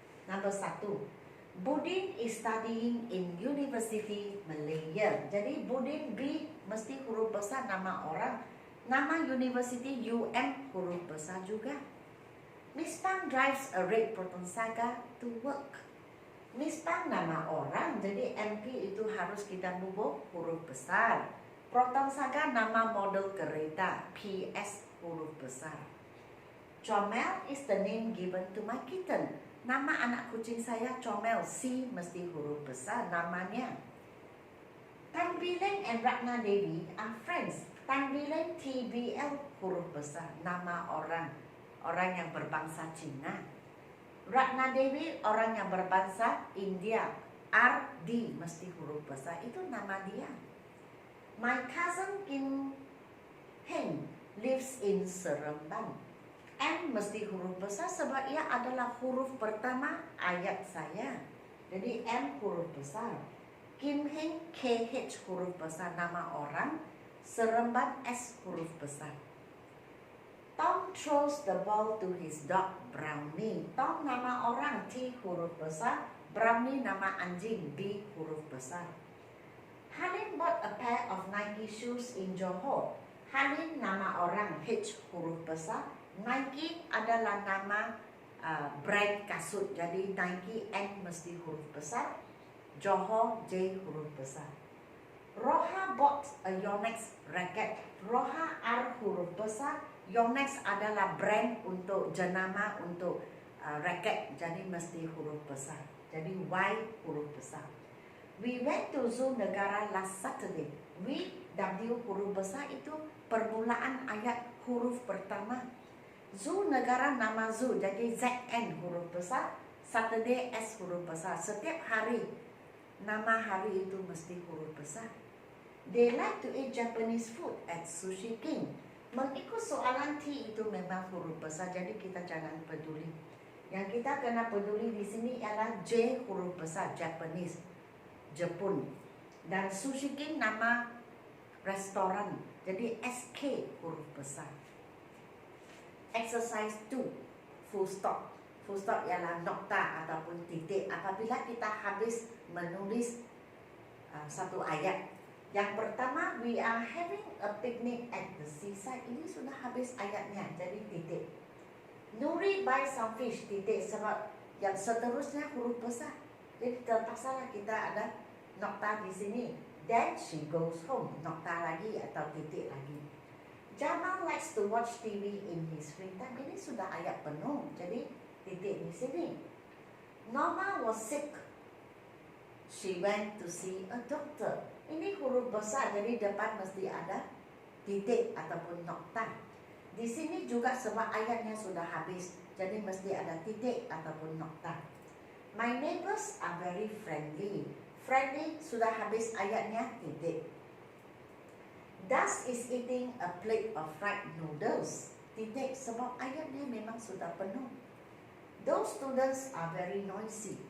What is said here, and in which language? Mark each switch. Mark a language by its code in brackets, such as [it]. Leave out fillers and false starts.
[ms] Nombor 1, [en] Budin is studying in University Malaya. [ms] Jadi Budin B mesti huruf besar nama orang. Nama university UM huruf besar juga. [en] Miss Pang drives a red Proton Saga to work. [ms] Miss Pang nama orang, jadi MP itu harus kita bubuh huruf besar. Proton Saga nama model kereta, PS huruf besar. [en] Chomel is the name given to my kitten. [ms] Nama anak kucing saya Chomel, C mesti huruf besar namanya. [en] Tan Bileng and Ratna Devi are friends. [ms] Tan Bileng TBL huruf besar, nama orang yang berbangsa Cina. Ratna Devi orang yang berbangsa India, RD mesti huruf besar, itu nama dia. [en] My cousin Kim Heng lives in Seremban. [ms] M mesti huruf besar sebab ia adalah huruf pertama ayat saya. Jadi M huruf besar. Kim Heng KH huruf besar nama orang. Seremban S huruf besar. [en] Tom throws the ball to his dog Brownie. [ms] Tom nama orang T huruf besar. Brownie nama anjing B huruf besar. [en] Halim bought a pair of Nike shoes in Johor. [ms] Halim nama orang H huruf besar. Nike adalah nama brand kasut, jadi Nike N mesti huruf besar. Johor J huruf besar. [en] Roha bought a Yonex racket. [ms] Roha R huruf besar. Yonex adalah brand untuk jenama untuk racket, jadi mesti huruf besar. Jadi Y huruf besar. [en] We went to Zoo Negara last Saturday. [ms] We W huruf besar itu permulaan ayat huruf pertama. Zoo Negara nama Zoo, jadi ZN huruf besar. Saturday S huruf besar. Setiap hari nama hari itu mesti huruf besar. [en] They like to eat Japanese food at Sushi King. [ms] Mengikut soalan T itu memang huruf besar, jadi kita jangan peduli. Yang kita kena peduli di sini ialah J huruf besar, Japanese, Jepun. Dan Sushi King nama restoran, jadi SK huruf besar. [en] Exercise 2, full stop. [ms] Full stop ialah nokta ataupun titik apabila kita habis menulis satu ayat. Yang pertama, [en] we are having a picnic at the seaside. [ms] Ini sudah habis ayatnya, jadi titik. [en] Nuri buy some fish, [ms] titik, sebab yang seterusnya huruf besar. Jadi terpaksalah kita ada nokta di sini. [en] Then she goes home, [ms] nokta lagi atau titik lagi. [en] Jamal likes to watch TV in his free time. [ms] Ini sudah ayat penuh, jadi titik di sini. [en] Norma was sick. She went to see a doctor. [ms] Ini huruf besar, jadi depan mesti ada titik ataupun nokta. Di sini juga sebab ayatnya sudah habis, jadi mesti ada titik ataupun nokta. [en] My neighbors are very friendly. [ms] Friendly sudah habis ayatnya, titik. [en] Das is eating a plate of fried noodles. [ms] Titik, sebab ayatnya memang sudah penuh. [en] Those students are very noisy.